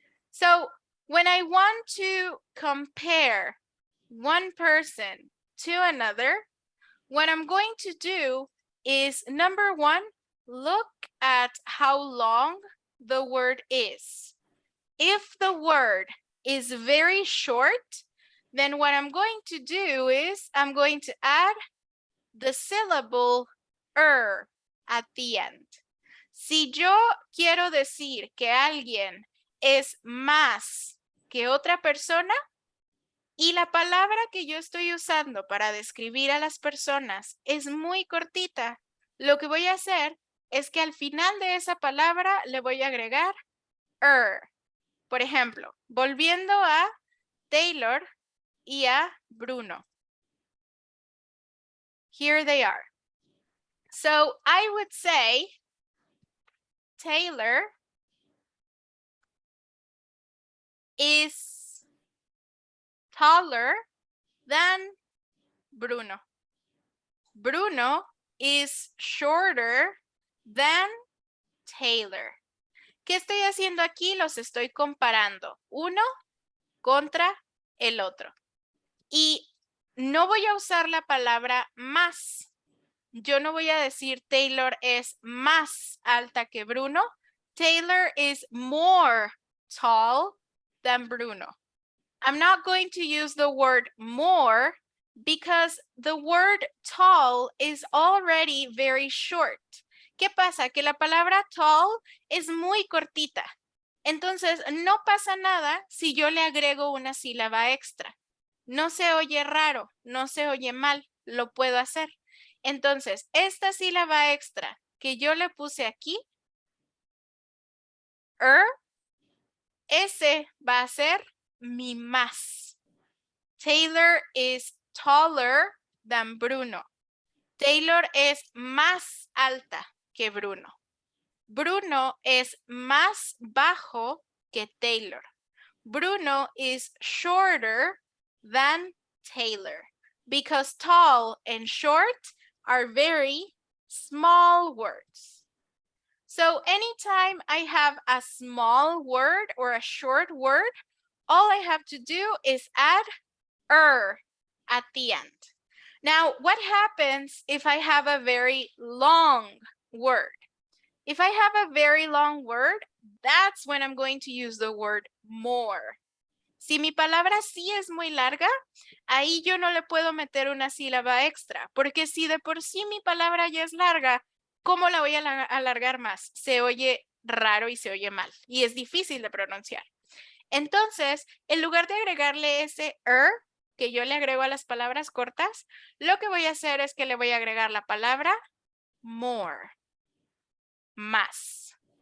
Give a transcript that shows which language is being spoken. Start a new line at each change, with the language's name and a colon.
English: So when I want to compare one person to another, what I'm going to do is, number one, look at how long the word is. If the word is very short, then what I'm going to do is I'm going to add the syllable at the end.
Spanish: Si yo quiero decir que alguien es más que otra persona y la palabra que yo estoy usando para describir a las personas es muy cortita, lo que voy a hacer es que al final de esa palabra le voy a agregar Por ejemplo, volviendo a Taylor y a Bruno.
English: Here they are. So I would say Taylor is taller than Bruno. Bruno is shorter than Taylor.
Spanish: ¿Qué estoy haciendo aquí? Los estoy comparando uno contra el otro. Y no voy a usar la palabra más. Yo no voy a decir Taylor es más alta que Bruno.
English: Taylor is more tall than Bruno. I'm not going to use the word more because the word tall is already very short.
Spanish: ¿Qué pasa? Que la palabra tall es muy cortita. Entonces, no pasa nada si yo le agrego una sílaba extra. No se oye raro, no se oye mal, lo puedo hacer. Entonces, esta sílaba extra que yo le puse aquí, ese va a ser mi más.
English: Taylor is taller than Bruno.
Spanish: Taylor es más alta que Bruno. Bruno es más bajo que Taylor.
English: Bruno is shorter than Taylor because tall and short are very small words. So anytime I have a small word or a short word, all I have to do is add at the end. Now, what happens if I have a very long word? If I have a very long word, that's when I'm going to use the word more.
Spanish: Si mi palabra sí es muy larga, ahí yo no le puedo meter una sílaba extra, porque si de por sí mi palabra ya es larga, ¿cómo la voy a alargar más? Se oye raro y se oye mal, y es difícil de pronunciar. Entonces, en lugar de agregarle ese que yo le agrego a las palabras cortas, lo que voy a hacer es que le voy a agregar la palabra more, más.